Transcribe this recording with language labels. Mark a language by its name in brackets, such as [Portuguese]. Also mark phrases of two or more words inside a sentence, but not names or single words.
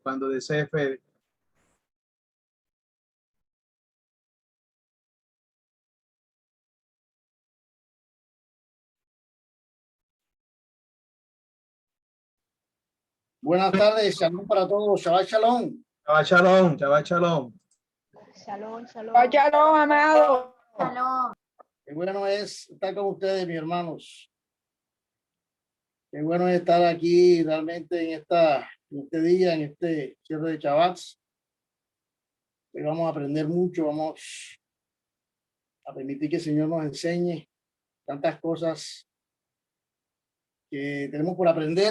[Spanish] Cuando desee, Fede. Buenas tardes, shalom para todos, [Hebrew] שבת שלום. שבת שלום, שבת שלום. שלום, שלום. [Spanish] Shalom, amado. Shalom. Qué bueno es estar con ustedes, mis hermanos. Qué bueno es estar aquí realmente en este día, en este cierre de Shabbat. Hoy vamos a aprender mucho, vamos a permitir que el Señor nos enseñe tantas cosas que tenemos por aprender.